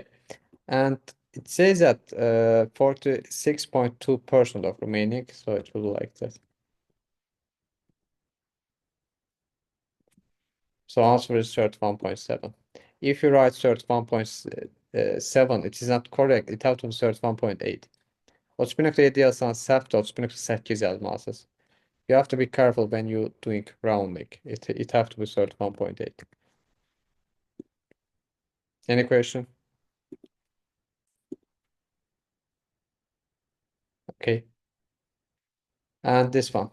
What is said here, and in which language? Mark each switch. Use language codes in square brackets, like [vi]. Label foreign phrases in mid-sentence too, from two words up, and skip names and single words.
[en] And it says that 46.2% of remaining, so it will be like that. So answer is 31.7. If you write 31.7, it is not correct. It has to be 31.8. [az] 31.7 yazsan səhvdir, 31.8 yazmalısınız. [en] You have to be careful when you doing rounding. It have to be 31.8. Any question? Okay. And this one.